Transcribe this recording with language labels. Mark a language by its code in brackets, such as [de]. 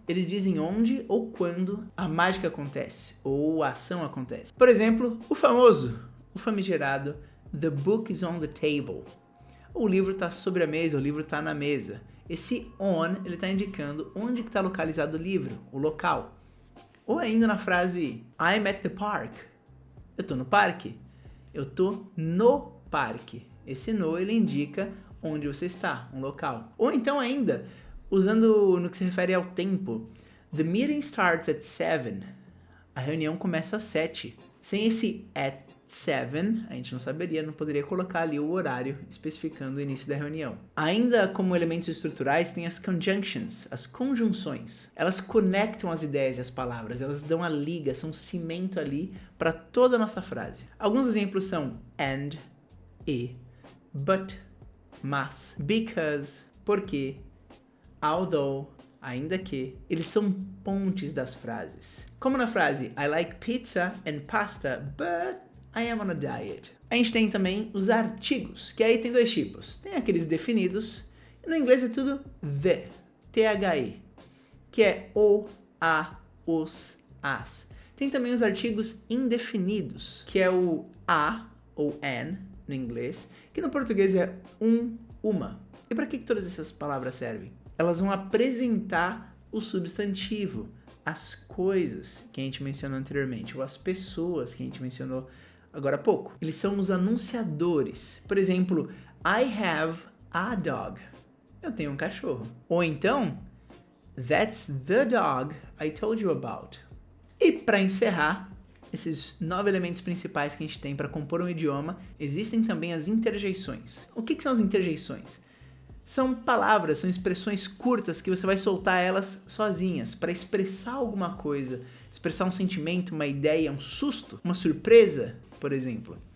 [pt] Eles dizem onde ou quando a mágica acontece, ou a ação acontece. Por exemplo, o famigerado [en] The book is on the table. [pt] O livro está sobre a mesa, o livro está na mesa. Esse on, ele está indicando onde está localizado o livro, o local. Ou ainda na frase [en] I'm at the park. [pt] Eu estou no parque. Eu tô no parque. Esse no, ele indica onde você está, um local. Ou então ainda, usando no que se refere ao tempo. [en] The meeting starts at 7. [pt] A reunião começa às 7. Sem esse at 7, a gente não saberia, não poderia colocar ali o horário especificando o início da reunião. Ainda como elementos estruturais, tem as conjunctions, as conjunções. Elas conectam as ideias e as palavras, elas dão a liga, são cimento ali para toda a nossa frase. Alguns exemplos são and, e, but, mas, because, porque, although, ainda que. Eles são pontes das frases. Como na frase [en] I like pizza and pasta, but I am on a diet. [pt] A gente tem também os artigos, que aí tem dois tipos. Tem aqueles definidos, e no inglês é tudo the, the, que é o, a, os, as. Tem também os artigos indefinidos, que é o a, ou an, no inglês, que no português é uma. E para que todas essas palavras servem? Elas vão apresentar o substantivo, as coisas que a gente mencionou anteriormente, ou as pessoas que a gente mencionou agora há pouco. Eles são os anunciadores. Por exemplo, [en] I have a dog. [pt] Eu tenho um cachorro. Ou então, [en] that's the dog I told you about. [pt] E para encerrar, esses 9 elementos principais que a gente tem para compor um idioma, existem também as interjeições. O que são as interjeições? São palavras, são expressões curtas que você vai soltar elas sozinhas para expressar alguma coisa, expressar um sentimento, uma ideia, um susto, uma surpresa, por exemplo.